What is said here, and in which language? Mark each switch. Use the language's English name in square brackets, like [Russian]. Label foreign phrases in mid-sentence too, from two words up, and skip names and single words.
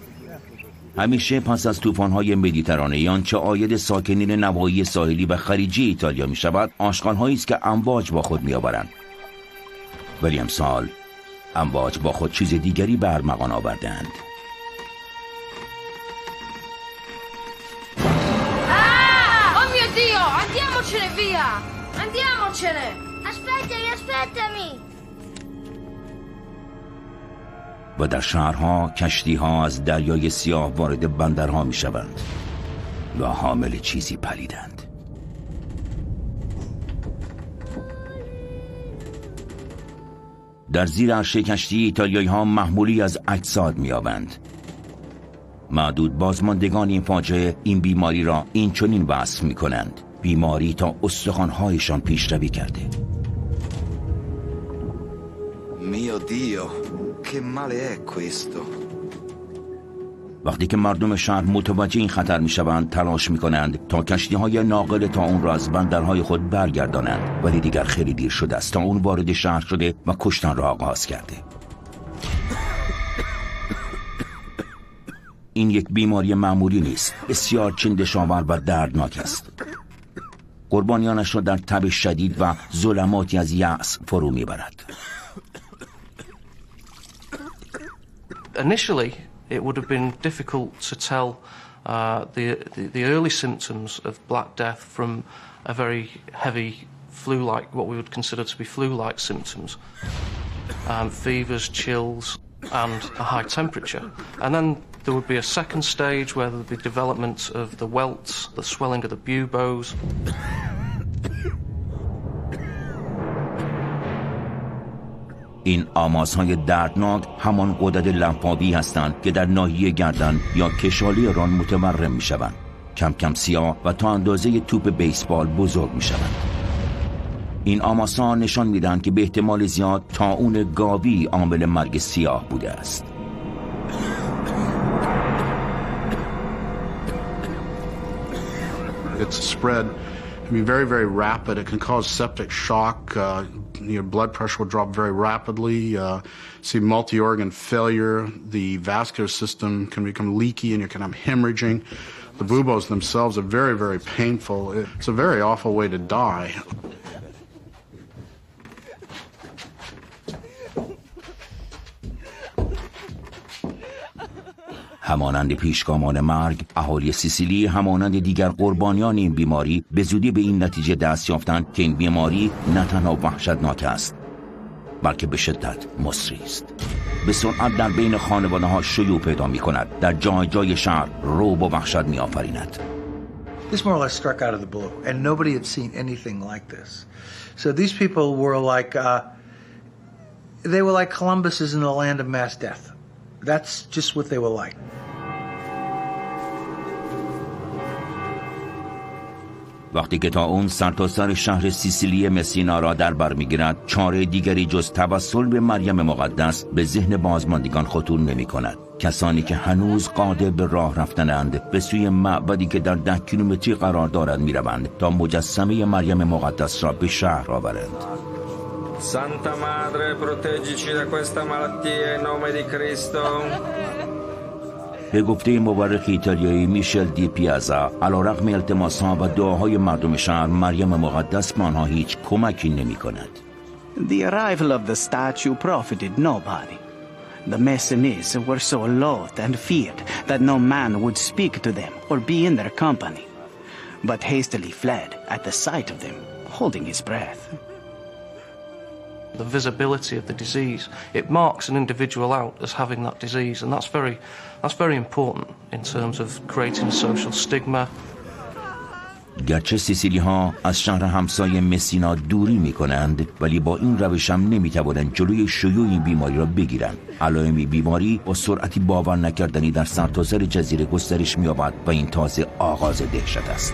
[Persian] همیشه پس از طوفان‌های مدیترانه چه عاید ساکنین نواحی ساحلی و خلیجی ایتالیا می شود، آشغال‌هایی است که امواج با خود می آورند. ولی امسال امواج با خود چیز دیگری به ارمغان آوردند. [Italian] Oh mio Dio, andiamocene via! Andiamocene! Aspettami! [Persian] و در شهرها کشتی‌ها از دریای سیاه وارد بندرها می شوند و حامل چیزی پلیدند. در زیر عرشه کشتی ایتالیایی ها محمولی از اجساد می یابند. معدود بازماندگان این فاجعه این بیماری را این چنین وصف می کنند: بیماری تا استخوان‌هایشان پیشروی کرده. [Italian] Mio Dio, che male è questo? [Persian] وقتی که مردم شهر متوجه این خطر می شوند، تلاش می کنند تا کشتی های ناقل طاعون را از بندرهای خود برگردانند، ولی دیگر خیلی دیر شده است. طاعون وارد شهر شده و کشتن را آغاز کرده. این یک بیماری معمولی نیست، بسیار چندش‌آور و دردناک است. قربانیانش را در تب شدید و ظلماتی از یأس فرو می برد. [English] Initially, it would have been difficult to tell the early symptoms of Black Death from a very heavy flu-like, what we would consider to be flu-like symptoms, fevers, chills, and a high temperature. And then there would be a second stage where there would be development of the welts, the swelling of the buboes. [Persian] این آماس‌های دردناک همان غدد لنفاوی هستند که در ناحیه گردن یا کشالی ران متورم می‌شوند. کم کم سیاه و تا اندازه توپ بیسبال بزرگ می‌شوند. این آماس‌ها نشان می‌دهند که به احتمال زیاد طاعون گاوی عامل مرگ سیاه بوده است. [English] It's a spread. It can be very, very rapid. It can cause septic shock. Your blood pressure will drop very rapidly. See multi-organ failure. The vascular system can become leaky and you can have hemorrhaging. The buboes themselves are very, very painful. It's a very awful way to die. [Persian] همانند پیشگامان مرگ، اهالی سیسیلی همانند دیگر قربانیان این بیماری به زودی به این نتیجه دست یافتند که این بیماری نه تنها وحشتناک است، بلکه به شدت مصری است. به سرعت در بین خانواده‌ها شیوع پیدا می‌کند، در جای جای شهر رعب و وحشت می‌آفریند. [English] This more or less struck out of the blue, and nobody had seen anything like this. So these people were like, they were like Columbus is in the land of mass death. That's just what they were like. [Persian] وقتی که طاعون سرتاسر شهر سیسیلی مسینا را در بر می‌گیرد، چاره دیگری جز توسل به مریم مقدس به ذهن بازماندگان خطور نمی‌کند. کسانی که هنوز قادر به راه رفتنند به سوی معبدی که در 10 کیلومتری قرار دارد می‌روند تا مجسمه مریم مقدس را به شهر آورند. [Italian] Santa Madre, proteggici da questa malattia in nome di Cristo. [Persian] به گفته مورخ ایتالیایی میشل دی پیازا، علیرغم التماس‌ها و دعاهای مردم شهر، مریم مقدس به آنها هیچ کمکی نمی‌کند. [English] The arrival of the statue profited nobody. The Messinese were so loathed and feared that no man would speak to them or be in their company, but hastily fled at the sight of them, holding his breath. The visibility of the disease, it marks an individual out as having that disease, and that's very important in terms of creating social stigma. [Persian] گرچه سیسیلی ها از شهر همسایه مسینا دوری می کنند، ولی با این روش هم نمی توانند جلوی شیوع این بیماری را بگیرند. علائم بیماری با سرعتی باور نکردنی در سرتاسر جزیره گسترش می یابد و این تازه آغاز دهشت است.